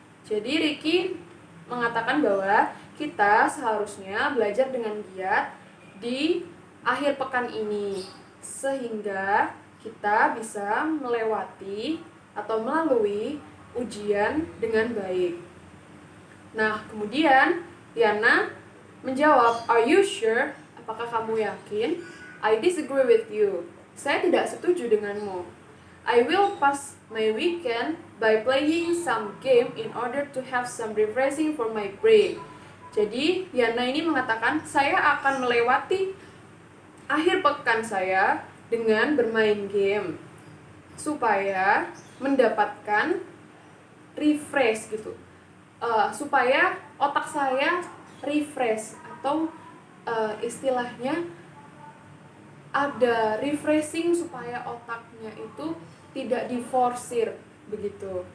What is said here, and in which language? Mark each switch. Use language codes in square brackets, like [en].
[id] Jadi Ricky mengatakan bahwa kita seharusnya belajar dengan giat di akhir pekan ini sehingga kita bisa melewati atau melalui ujian dengan baik. Nah, kemudian Yana menjawab, [en] "Are you sure? [id] Apakah kamu yakin?" [en] "I disagree with you." [id] Saya tidak setuju denganmu. [en] "I will pass my weekend by playing some game in order to have some refreshing for my brain. [id] Jadi, Yana ini mengatakan, saya akan melewati akhir pekan saya dengan bermain game supaya mendapatkan refresh gitu. Supaya otak saya refresh atau istilahnya ada refreshing supaya otaknya itu tidak diforsir begitu.